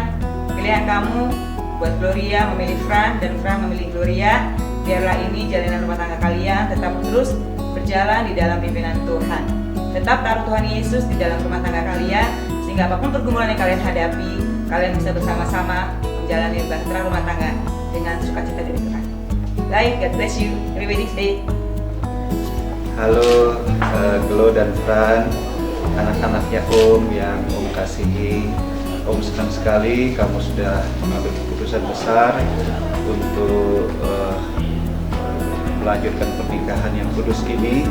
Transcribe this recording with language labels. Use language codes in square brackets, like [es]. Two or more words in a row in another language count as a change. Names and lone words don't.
[id] Pilihan kamu buat Gloria memilih Fran dan Fran memilih Gloria. Biarlah ini jalanan rumah tangga kalian tetap terus berjalan di dalam pimpinan Tuhan. Tetap taruh Tuhan Yesus di dalam rumah tangga kalian, sehingga apapun pergumulan yang kalian hadapi, kalian bisa bersama-sama menjalani bahtera rumah tangga dengan sukacita dari Tuhan. [en] Bye, God bless you. Happy wedding day. [id] Halo Glo dan Fran, anak-anaknya Om yang Om kasihi. Om senang sekali kamu sudah mengambil keputusan besar untuk melanjutkan pernikahan yang kudus ini.